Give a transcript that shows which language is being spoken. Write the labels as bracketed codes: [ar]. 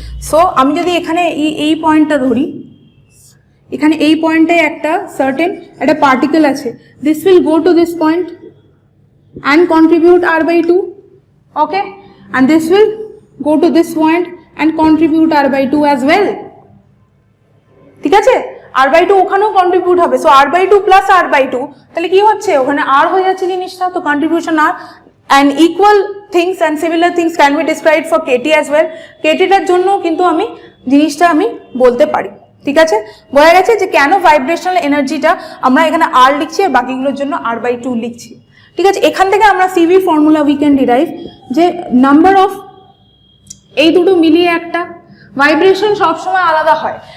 [bn] So আমি যদি এখানে এই পয়েন্টটা ধরি, এখানে এই পয়েন্টে একটা সার্টেন একটা পার্টিকেল আছে, [en] This will go to this point and contribute r/2, okay, and this will go to this point and contribute r/2 as well, ঠিক আছে। [bn] r/2 ওখানেও কন্ট্রিবিউট হবে, সো r/2 প্লাস r/2, তাহলে কি হচ্ছে, ওখানে r হয়ে যাচ্ছে জিনিসটা, তো contribution r, [en] and equal things and similar things can be described for kT as well. [bn] kTটার জন্য কিন্তু আমি জিনিসটা আমি বলতে পারি, ঠিক আছে। বোঝা গেছে যে কেন ভাইব্রেশনাল এনার্জিটা আমরা এখানে r লিখছি আর বাকিগুলোর জন্য r/2 লিখছি, ঠিক আছে। এখান থেকে আমরা CV formula [en] we can derive [bn] যে নাম্বার অফ এই দুটো মিলিয়ে একটা ভাইব্রেশন সবসময় আলাদা হয়।